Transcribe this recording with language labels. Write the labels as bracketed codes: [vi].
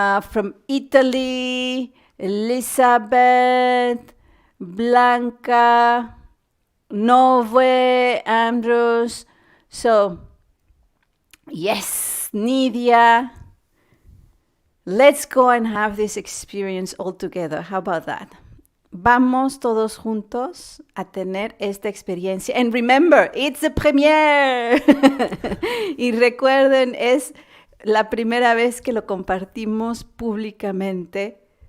[en] From Italy, Elizabeth, Blanca, Nove, Andrews. So, yes, Nidia. Let's go and have this experience all together. How about that? [es] Vamos todos juntos a tener esta experiencia. [en] And remember, it's a premiere. [es] Y recuerden, es la primera vez que lo compartimos públicamente.